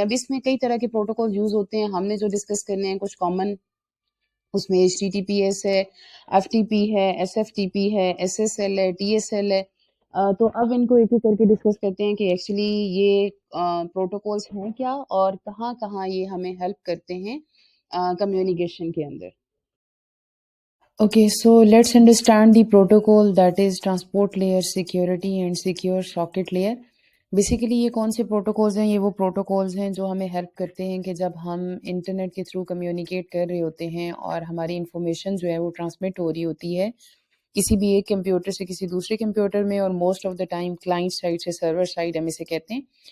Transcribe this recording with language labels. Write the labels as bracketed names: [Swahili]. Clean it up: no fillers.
[Hindi] अब इसमें कई तरह के प्रोटोकॉल यूज़ होते हैं, हमने जो डिस्कस करने हैं कुछ कॉमन, उसमें HTTPS है, FTP है, SFTP है, SSL है, TSL है। तो अब इनको एक एक करके डिस्कस करते हैं कि एक्चुअली ये प्रोटोकॉल्स हैं क्या और कहाँ कहाँ ये हमें हेल्प करते हैं कम्युनिकेशन के अंदर। [English] Okay, so let's understand the protocol, that is transport layer, security and secure socket layer. [Hindi] Basically ये कौन से प्रोटोकॉल्स हैं? ये वो प्रोटोकॉल्स हैं जो हमें हेल्प करते हैं कि जब हम इंटरनेट के थ्रू कम्युनिकेट कर रहे होते हैं और हमारी इंफॉर्मेशन जो है वो ट्रांसमिट हो रही होती है किसी भी एक कंप्यूटर से किसी दूसरे कंप्यूटर में, और most of the time client side से सर्वर साइड हम इसे कहते हैं।